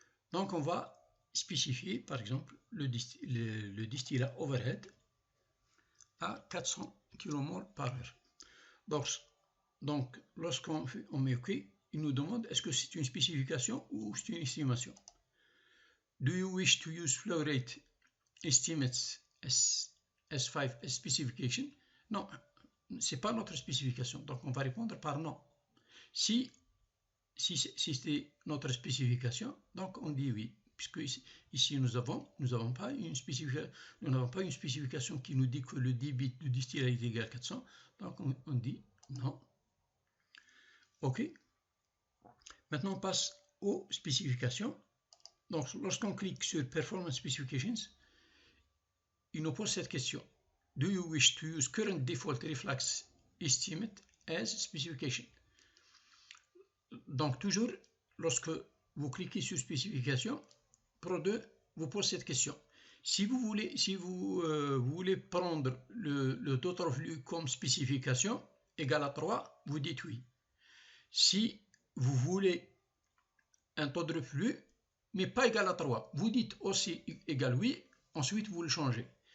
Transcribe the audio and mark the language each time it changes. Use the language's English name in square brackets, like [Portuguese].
[French] Donc on va spécifier par exemple le distillat overhead à 400 kmol par heure. Donc lorsqu'on met OK, il nous demande est-ce que c'est une spécification ou c'est une estimation. [English] Do you wish to use flow rate estimates S5 as specification? [French] Non, c'est pas notre spécification, donc on va répondre par non. Si c'était notre spécification, donc on dit oui, puisque ici nous n'avons pas une spécification qui nous dit que le débit du distillat est égal à 400, donc on dit non. OK. Maintenant on passe aux spécifications. Donc lorsqu'on clique sur Performance Specifications, il nous pose cette question. [English] Do you wish to use current default reflux estimate as specification? [French] Donc toujours, lorsque vous cliquez sur spécification, Pro2 vous pose cette question. Si vous voulez prendre le taux de reflux comme spécification égal à 3, vous dites oui. Si vous voulez un taux de reflux, mais pas égal à 3, vous dites aussi égal oui, ensuite vous le changez.